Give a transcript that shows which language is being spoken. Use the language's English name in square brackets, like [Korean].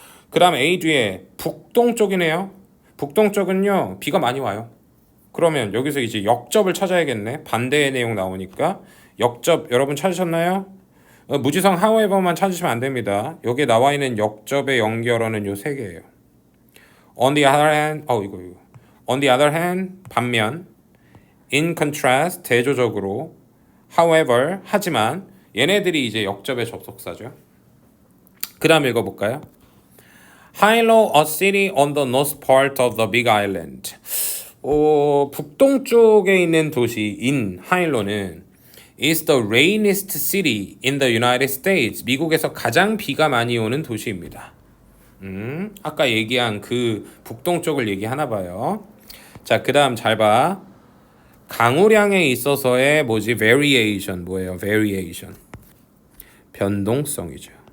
[Korean] 그 다음 A 뒤에 북동 쪽이네요. 북동 쪽은요 비가 많이 와요. 그러면 여기서 이제 역접을 찾아야겠네. 반대의 내용 나오니까 역접 여러분 찾으셨나요? 무지성 however만 찾으시면 안 됩니다. 여기에 나와 있는 역접의 연결어는 요 세 개예요. [English] On the other hand, [Korean] 이거. [English] On the other hand, 반면. In contrast, [Korean] 대조적으로. However, 하지만 얘네들이 이제 역접의 접속사죠. 그 다음 읽어볼까요? [English] Hilo, a city on the north part of the Big Island. [Korean] 북동쪽에 있는 도시인 하일로는 [English] is the rainiest city in the United States. [Korean] 미국에서 가장 비가 많이 오는 도시입니다. 아까 얘기한 그 북동쪽을 얘기하나 봐요. 자, 그 다음 잘 봐. 강우량에 있어서의 variation 뭐예요? variation. 변동성이죠.